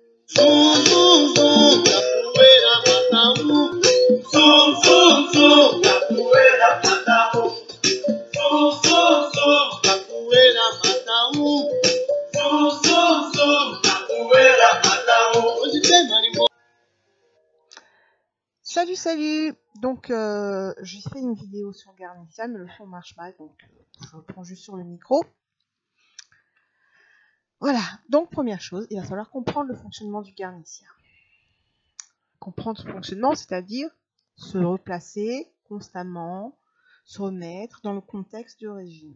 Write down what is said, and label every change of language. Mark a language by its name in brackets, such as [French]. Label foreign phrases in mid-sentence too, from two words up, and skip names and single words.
[Portuguese] Zum, zum, zum, capoeira mata Zum, zum, zum, capoeira mata Zum, zum, zum, capoeira mata Zum, zum, zum, capoeira mata Hoje tem marimbondo. [French] Salut, salut. Donc, j'ai fait une vidéo sur Garnicia, mais le son marche mal, donc je reprends juste sur le micro. Voilà, donc première chose, il va falloir comprendre le fonctionnement du Garnicia. Comprendre ce fonctionnement, c'est-à-dire se replacer constamment, se remettre dans le contexte du régime.